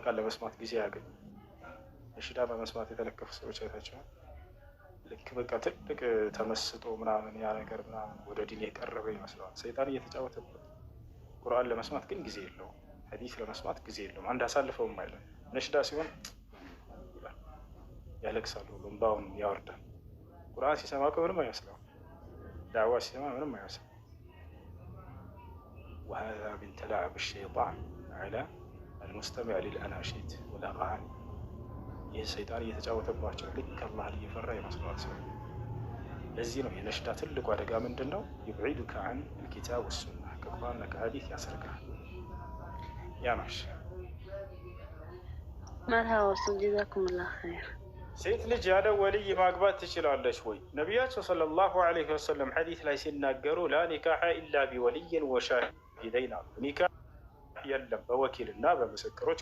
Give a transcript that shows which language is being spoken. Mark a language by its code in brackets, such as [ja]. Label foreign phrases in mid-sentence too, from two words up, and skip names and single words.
[am] ቃል ለመስማት ጊዜ ያገኙ። ነሺዳ በመስማት የተለከፉ ሰዎች አይታቸዋል። ልክ በቃ ትልቅ ተመስጦ ምናምን ያ ነገር ምናምን ወደ ዲን የቀረበ ይመስለዋል። ሰይጣን እየተጫወተበት። ቁርአን ለመስማት ግን ጊዜ የለውም። ሐዲስ ለመስማት ጊዜ የለውም። አንድ አሳልፈውም አይለም። ነሽዳ ሲሆን ይላል፣ ያለቅሳሉ፣ እንባውን ያወርዳል። ቁርአን ሲሰማ ምንም አይመስለውም። ዳዕዋ ሲሰማ ምንም አይመስለው። [ar] وهذا من تلاعب الشيطان على المستمع للأناشيد والأغاني። [am] ይህ ሰይጣን እየተጫወተባቸው ልክ አላህን እየፈራ ይመስለዋል ሰው። ለዚህ ነው የነሽዳ ትልቁ አደጋ ምንድን ነው? [ar] يبعدك عن الكتاب والسنة [am] ከቁርአንና ከሐዲስ ያሰርቃል። ያማሽ [ar] مرحبا جزاكم الله خير። [am] ሴት ልጅ ያለ ወልይ ማግባት ትችላለች ወይ? ነቢያቸው [ar] صلى الله عليه وسلم [am] ሐዲስ ላይ ሲናገሩ [ar] لا نكاح إلا بولي وشاهدين [am] አሉ። ኒካህ የለም በወኪልና በምስክሮች